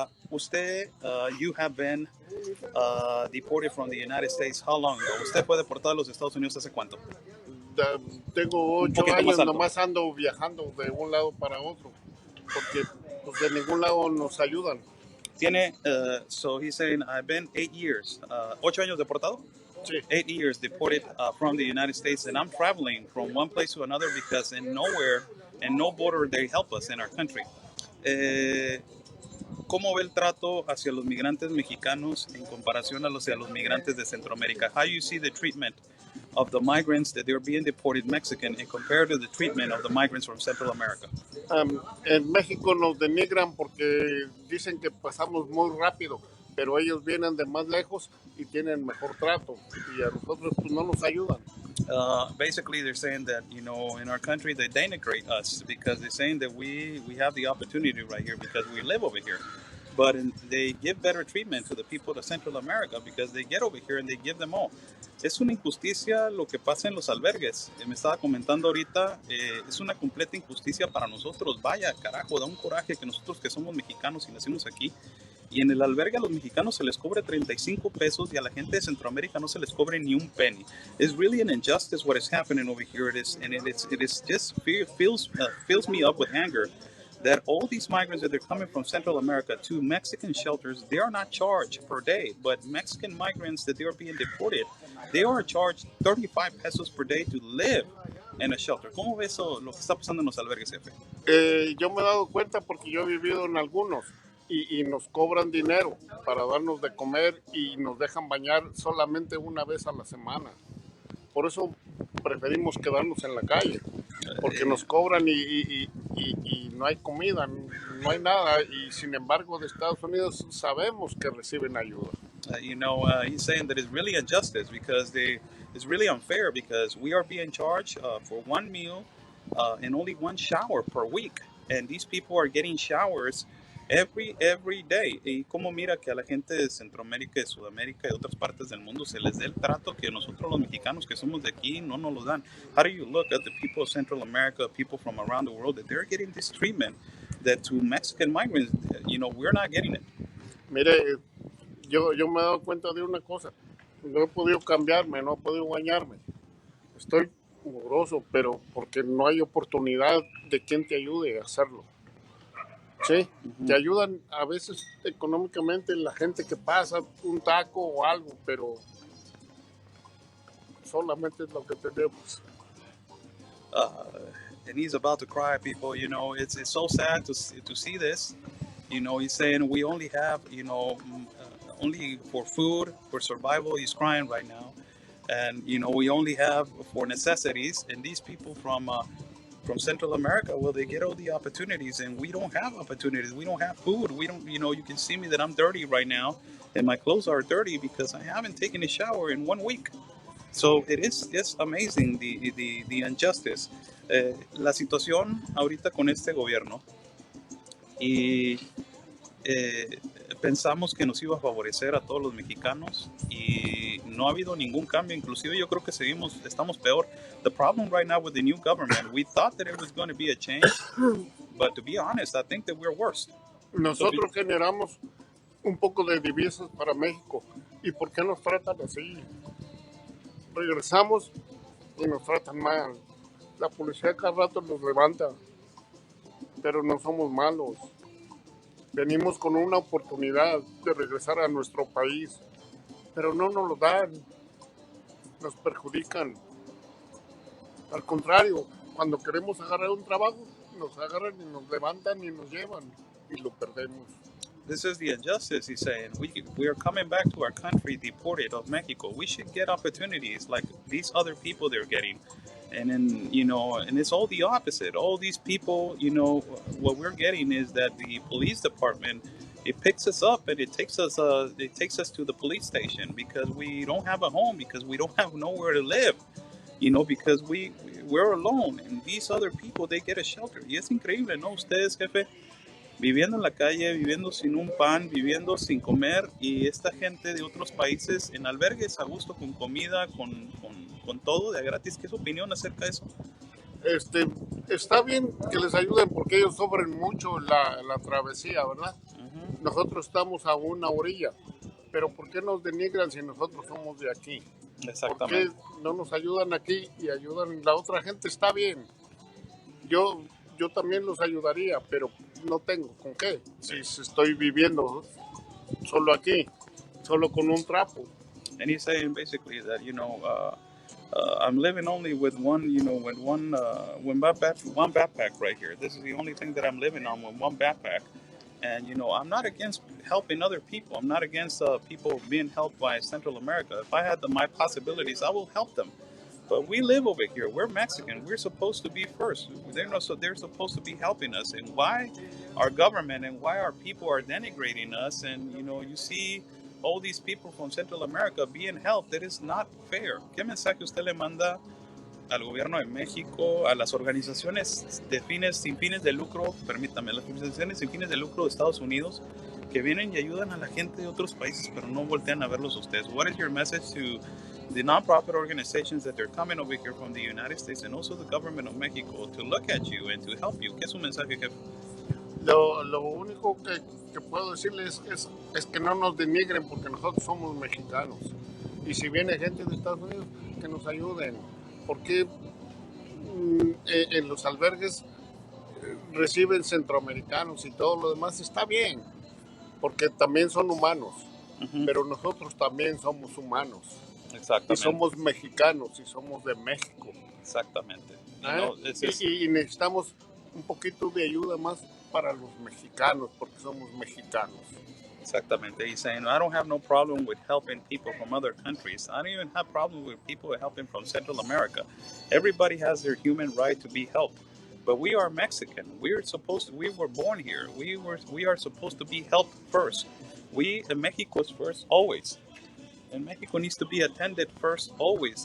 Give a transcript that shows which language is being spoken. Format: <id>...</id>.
<es>Usted,</es> <en>you have been deported from the United States. How long ago?</en> <es>¿Usted fue deportado a los Estados Unidos hace cuánto? Tengo 8 años, nomás ando viajando de un lado para otro, porque pues, de ningún lado nos ayudan. Tiene,</es> <en>so he's saying, I've been 8 years.</en> <es>8 años deportado? Sí.</es> <en>8 years deported from the United States, and I'm traveling from one place to another because in nowhere, and no border, they help us in our country.</en> <es>¿Cómo ve el trato hacia los migrantes mexicanos en comparación hacia los migrantes de Centroamérica?</es> <en>How you see the treatment of the migrants that they're being deported Mexican and compared to the treatment of the migrants from Central America?</en> <es>En México nos denigran porque dicen que pasamos muy rápido, pero ellos vienen de más lejos y tienen mejor trato, y a nosotros pues no nos ayudan.</es> <en>Basically, they're saying that, in our country, they denigrate us because they're saying that we have the opportunity right here because we live over here. But they give better treatment to the people of Central America because they get over here and they give them all.</en> <es>Es una injusticia lo que pasa en los albergues. Me estaba comentando ahorita, es una completa injusticia para nosotros. Vaya, carajo, da un coraje que nosotros que somos mexicanos y nacimos aquí, y en el albergue a los mexicanos se les cobre 35 pesos y a la gente de Centroamérica no se les cobre ni un penny.</es> <en>It's really an injustice what is happening over here. It is just fills me up with anger that all these migrants that they're coming from Central America to Mexican shelters, they are not charged per day, but Mexican migrants that they are being deported, they are charged 35 pesos per day to live in a shelter.</en> <es>¿Cómo ves eso, lo que está pasando en los albergues, jefe? Yo me he dado cuenta porque yo he vivido en algunos y nos cobran dinero para darnos de comer y nos dejan bañar solamente una vez a la semana. Por eso preferimos quedarnos en la calle, porque nos cobran y no hay comida, no hay nada, y sin embargo de Estados Unidos sabemos que reciben ayuda.</es> <en>He's saying that it's really injustice because it's really unfair because we are being charged for one meal and only one shower per week, and these people are getting showers every day.</en> <es>Y como mira que a la gente de Centroamérica, de Sudamérica y de otras partes del mundo se les dé el trato que nosotros los mexicanos que somos de aquí no nos lo dan.</es> <en>How do you look at the people of Central America, people from around the world, that they're getting this treatment that to Mexican migrants, we're not getting it?</en> <es>Mire, yo me he dado cuenta de una cosa. No he podido cambiarme, no he podido bañarme. Estoy mugroso, pero porque no hay oportunidad de quien te ayude a hacerlo. Sí, te ayudan a veces económicamente la gente que pasa un taco o algo, pero solamente es lo que tenemos.</es> <en>And he's about to cry, people. You know, it's so sad to see this. You know, he's saying we only have, only for food, for survival. He's crying right now. And, you know, we only have for necessities. And these people from Central America, well, they get all the opportunities, and we don't have opportunities. We don't have food. We don't, you know, you can see me that I'm dirty right now, and my clothes are dirty because I haven't taken a shower in 1 week. So it is just amazing the injustice.</en> <es>La situación ahorita con este gobierno y pensamos que nos iba a favorecer a todos los mexicanos y no ha habido ningún cambio, inclusive yo creo que estamos peor.</es> <en>The problem right now with the new government, we thought that it was going to be a change, but to be honest, I think that we're worse.</en> <es>Nosotros generamos un poco de divisas para México. ¿Y por qué nos tratan así? Regresamos y nos tratan mal. La policía cada rato nos levanta, pero no somos malos. Venimos con una oportunidad de regresar a nuestro país, pero no nos lo dan, nos perjudican. Al contrario, cuando queremos agarrar un trabajo, nos agarran y nos levantan y nos llevan y lo perdemos.</es> <en>This is the injustice, he's saying. We are coming back to our country deported of Mexico. We should get opportunities like these other people they're getting. And then, you know, and it's all the opposite. All these people, you know, what we're getting is that the police department, it picks us up and it takes us to the police station because we don't have a home, because we don't have nowhere to live, you know, because we're alone, and these other people, they get a shelter.</en> <es>Y es increíble, ¿no? Ustedes, jefe, viviendo en la calle, viviendo sin un pan, viviendo sin comer, y esta gente de otros países en albergues a gusto, con comida, con todo de gratis. ¿Qué es su opinión acerca de eso? Está bien que les ayuden porque ellos sufren mucho la travesía, ¿verdad? Nosotros estamos a una orilla, pero ¿por qué nos denigran si nosotros somos de aquí? ¿Por qué no nos ayudan aquí y ayudan la otra gente? Está bien. Yo también los ayudaría, pero no tengo con qué. Si estoy viviendo solo aquí, solo con un trapo.</es> <en>And he's saying basically that, you know, I'm living only with one, you know, with one backpack right here. This is the only thing that I'm living on, with one backpack. And, you know, I'm not against helping other people. I'm not against people being helped by Central America. If I had my possibilities, I will help them. But we live over here. We're Mexican. We're supposed to be first. They're supposed to be helping us. And why our government and why our people are denigrating us? And, you know, you see all these people from Central America being helped. That is not fair.</en> <es>¿Qué mensaje usted le manda al gobierno de México, a las organizaciones sin fines de lucro, permítame, las organizaciones sin fines de lucro de Estados Unidos, que vienen y ayudan a la gente de otros países, pero no voltean a verlos a ustedes?</es> <en>What is your message to the nonprofit organizations that they're coming over here from the United States and also the government of Mexico to look at you and to help you?</en> <es>¿Qué es su mensaje, jefe? Lo único que puedo decirles es que no nos denigren porque nosotros somos mexicanos. Y si viene gente de Estados Unidos, que nos ayuden. Porque en los albergues reciben centroamericanos y todo lo demás está bien, porque también son humanos, pero nosotros también somos humanos. Exactamente. Y somos mexicanos y somos de México. Exactamente. Y necesitamos un poquito de ayuda más para los mexicanos, porque somos mexicanos. Exactamente.</es> <en>He's saying, I don't have no problem with helping people from other countries. I don't even have problem with people helping from Central America. Everybody has their human right to be helped. But we are Mexican. We were born here. We are supposed to be helped first. Mexico's first always. And Mexico needs to be attended first always.</en>